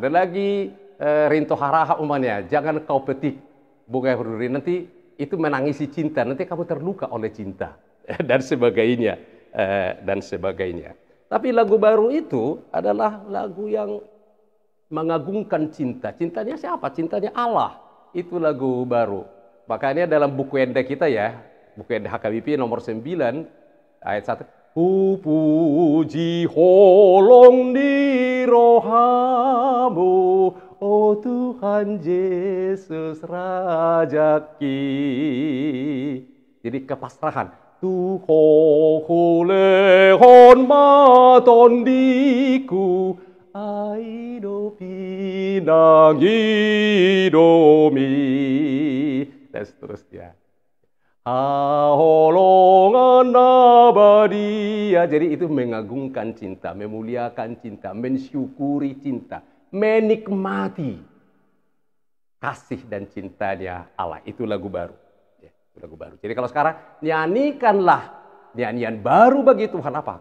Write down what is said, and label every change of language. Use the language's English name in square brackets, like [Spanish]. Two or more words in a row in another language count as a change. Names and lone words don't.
[Indonesian] Ada lagi Rinto Haraha umpamanya, jangan kau petik bunga berduri, nanti itu menangisi cinta, nanti kamu terluka oleh cinta dan sebagainya dan sebagainya. Tapi lagu baru itu adalah lagu yang mengagungkan cinta. Cintanya siapa? Cintanya Allah. Itu lagu baru. Makanya dalam buku Enda kita ya, buku Enda HKBP nomor 9 ayat 1. [Batak Toba] Ku puji holong di rohamu, oh Tuhan Yesus Rajaku. [Indonesian] Jadi kepasrahan. [Batak Toba] Tuho hulehon matondiku, aido pinang idomi. [Indonesian] Dan seterusnya. [Batak Toba] Holongan abadia. [Indonesian] Jadi itu mengagungkan cinta, memuliakan cinta, mensyukuri cinta, menikmati kasih dan cintanya Allah. Itu lagu baru. Ya, itu lagu baru. Jadi kalau sekarang nyanyikanlah nyanyian baru bagi Tuhan apa?